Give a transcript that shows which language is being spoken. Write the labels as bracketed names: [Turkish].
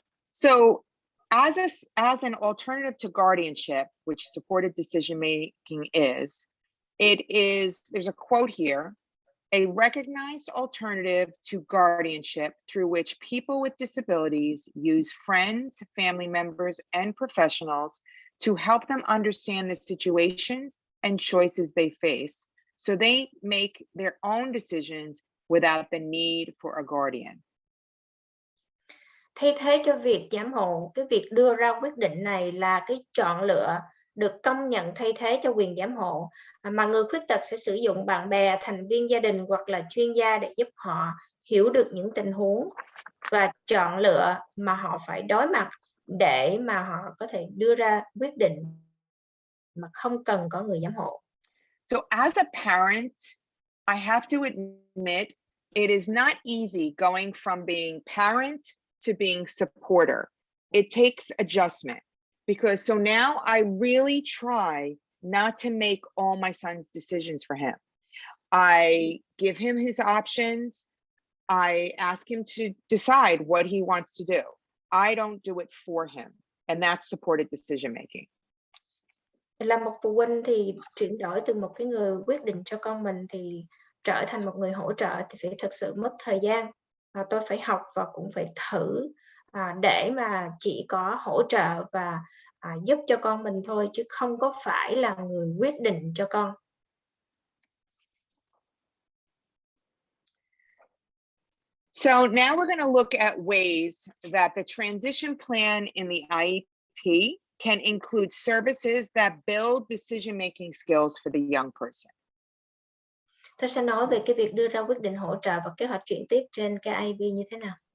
[English] So as an alternative to guardianship, which supported decision making is, there's a quote here, a recognized alternative to guardianship through which people with disabilities use friends, family members, and professionals to help them understand the situations and choices they face, so they make their own decisions without the need for a guardian. [Vietnamese] Thay thế cho việc giám hộ, cái việc đưa ra quyết định này là cái chọn lựa được công nhận thay thế cho quyền giám hộ, mà người khuyết tật sẽ sử dụng bạn bè, thành viên gia đình hoặc là chuyên gia để giúp họ hiểu được những tình huống và chọn lựa mà họ phải đối mặt để mà họ có thể đưa ra quyết định mà không cần có người giám hộ. [English] So as a parent, I have to admit, it is not easy going from being parent to being supporter. It takes adjustment, because so now I really try not to make all my son's decisions for him. I give him his options. I ask him to decide what he wants to do. I don't do it for him. And that's supported decision making. [Vietnamese] Là một phụ huynh thì chuyển đổi từ một cái người quyết định cho con mình thì trở thành một người hỗ trợ thì phải thực sự mất thời gian. Tôi phải học và cũng phải thử để mà chỉ có hỗ trợ và giúp cho con mình thôi, chứ không có phải là người quyết định cho con. [English] So now we're going to look at ways that the transition plan in the IEP can include services that build decision-making skills for the young person. [Vietnamese] Tôi sẽ nói về cái việc đưa ra quyết định hỗ trợ và kế hoạch chuyển tiếp trên cái IEP như thế nào.